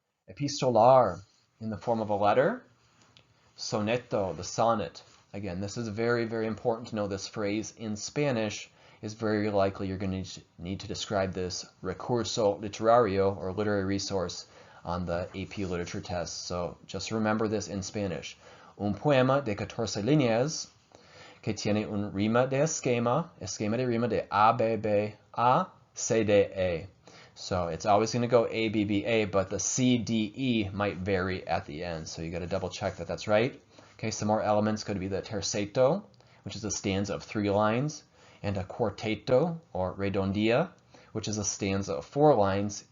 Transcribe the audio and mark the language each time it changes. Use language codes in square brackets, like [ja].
[en] Epistolar, in the form of a letter. Soneto, the sonnet. Again, this is very, very important to know this phrase. In Spanish, is very likely you're going to need to describe this recurso literario, or literary resource, on the AP literature test. So just remember this in Spanish. [es] Un poema de 14 líneas que tiene un rima de esquema, esquema de rima de ABBA CDE. [en] So it's always going to go ABBA, but the CDE might vary at the end. So you got to double check that that's right. Okay, some more elements could be the terceto, which is a stanza of 3 lines, and a quarteto or redondia, which is a stanza of 4 lines.